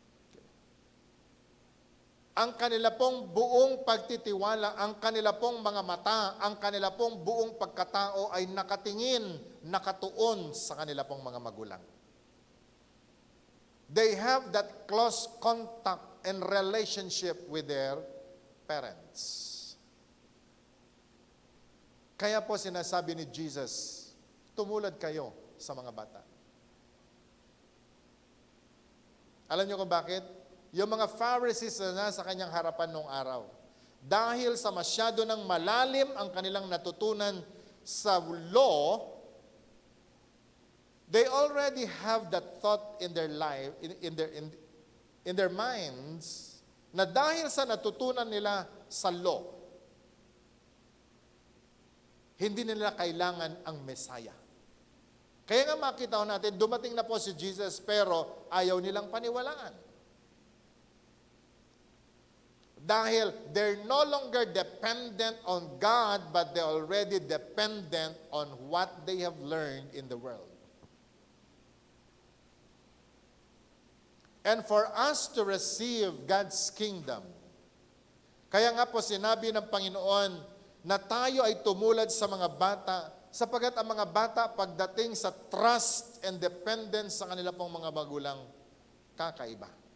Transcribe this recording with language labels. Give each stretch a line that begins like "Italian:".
English: Okay.
Filipino: Ang kanila pong buong pagtitiwala, ang kanila pong mga mata, ang kanila pong buong pagkatao ay nakatingin, nakatuon sa kanila pong mga magulang.
English: They have that close contact and relationship with their parents.
Filipino: Kaya po sinasabi ni Jesus, tumulad kayo sa mga bata. Alam niyo kung bakit? Yung mga Pharisees na nasa kanyang harapan noong araw, dahil sa masyado ng malalim ang kanilang natutunan sa law,
English: they already have that thought in their life, in their minds,
Filipino: na dahil sa natutunan nila sa law, hindi nila kailangan ang Messiah. Kaya nga makita ko natin, dumating na po si Jesus pero ayaw nilang paniwalaan.
English: Dahil they're no longer dependent on God, but they're already dependent on what they have learned in the world. And for us to receive God's kingdom,
Filipino: kaya nga po sinabi ng Panginoon na tayo ay tumulad sa mga bata, sapagkat ang mga bata pagdating sa trust and dependence sa kanila pong mga magulang, kakaiba.